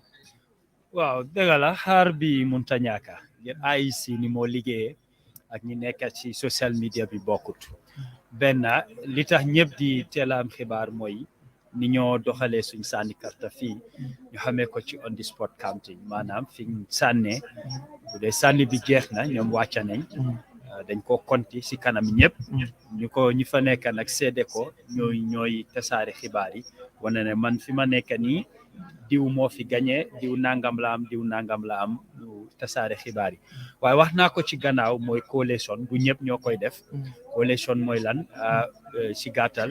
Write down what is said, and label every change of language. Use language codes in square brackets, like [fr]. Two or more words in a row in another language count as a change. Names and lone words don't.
[wo] waaw dëgg la xaar bi munta ñàkk ngir IEC ni moo liggéeyee ak ñi nekk ci social media bi bokkut benn li tax ñëpp di teel a am xibaar mooy ni ñoo doxalee suñ sànni karta fii ñu xamee ko ci [en] on the spot counting [wo] maanaam fi ñu sànnee bu dee sànni bi jeex na ñoom wàcca nañ dañ ko konti si kanam ñëpp ñu fa nekk nag seede ko ñooy tasaare xibaar yi wane ne man fi ma nekk nii diw moo fi gañee diw nangam la am diw nangam la am tasaare xibaar yi waaye wax naa ko ci gannaaw mooy collation du ñëpp ñoo koy def collation mooy lan ci gàttal